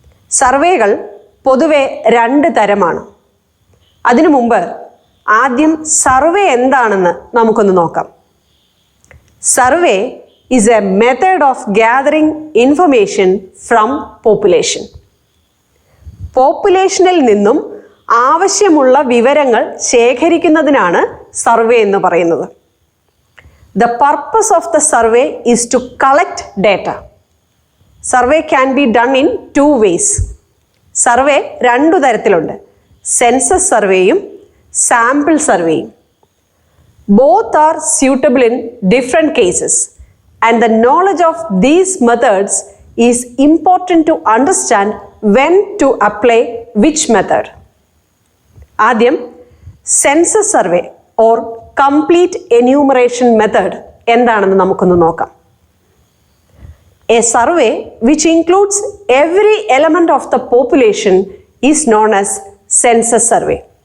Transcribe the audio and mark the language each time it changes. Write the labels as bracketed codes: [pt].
[ml] സർവേകൾ പൊതുവെ രണ്ട് തരമാണ്. അതിനു മുമ്പ് ആദ്യം സർവേ എന്താണെന്ന് നമുക്കൊന്ന് നോക്കാം. [en] Survey is a method of gathering information from population. [ml] പോപ്പുലേഷനിൽ നിന്നും ആവശ്യമുള്ള വിവരങ്ങൾ ശേഖരിക്കുന്നതിനാണ് സർവേ എന്ന് പറയുന്നത്. [en] The purpose of the survey is to collect data. Survey can be done in two ways. [ml] Survey രണ്ടു തരത്തിലുണ്ട്, census സർവേയും sample സർവേയും. [en] Both are suitable in different cases and the knowledge of these methods is important to understand when to apply which method. [ml] ആദ്യം census survey or complete enumeration method എന്താണെന്ന് നമുക്കൊന്ന് നോക്കാം. [en] A survey which includes every element of the population is known as census survey.